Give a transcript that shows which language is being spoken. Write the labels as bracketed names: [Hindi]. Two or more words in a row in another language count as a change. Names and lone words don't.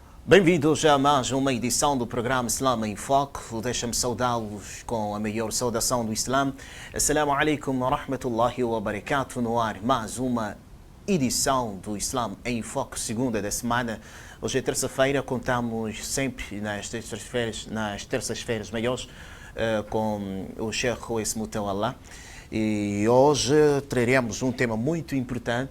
[Portuguese] Bem-vindos a mais uma edição do programa Islam em Foco. Deixa-me saudá-los com a maior saudação do Islã. [Arabic] السلام عليكم ورحمة الله وبركاته. [Portuguese] No ar, mais uma edição do Islam em Foco, segunda da semana. Hoje é terça-feira, contamos sempre nas terças-feiras maiores com o Sheikh Rouesse Moutawallah. E hoje traremos um tema muito importante.